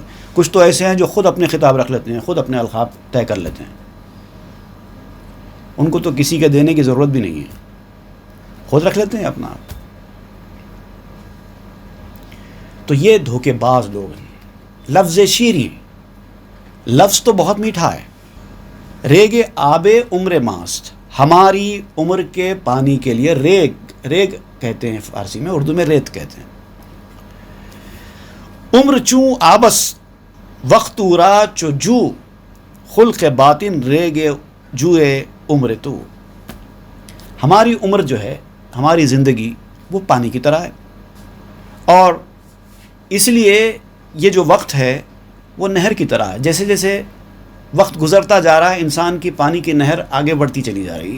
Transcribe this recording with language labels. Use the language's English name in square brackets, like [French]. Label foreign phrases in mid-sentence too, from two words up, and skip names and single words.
[Urdu] کچھ تو ایسے ہیں جو خود اپنے خطاب رکھ لیتے ہیں، خود اپنے القاب طے کر لیتے ہیں. ان کو تو کسی کے دینے کی ضرورت بھی نہیں ہے، خود رکھ لیتے ہیں اپنا آپ. تو یہ دھوکے باز لوگ ہیں. لفظ شیریں، لفظ تو بہت میٹھا ہے. [Persian] ریگ آب عمر ماست، [Urdu] ہماری عمر کے پانی کے لیے ریگ، ریگ کہتے ہیں فارسی میں، اردو میں ریت کہتے ہیں. [Persian] عمر چوں آبس وقت را چو جو، خلق باطن ریگ جوئے عمر تو. [Urdu] ہماری عمر جو ہے، ہماری زندگی وہ پانی کی طرح ہے، اور اس لیے یہ جو وقت ہے وہ نہر کی طرح ہے. جیسے جیسے وقت گزرتا جا رہا ہے انسان کی پانی کی نہر آگے بڑھتی چلی جا رہی ہے.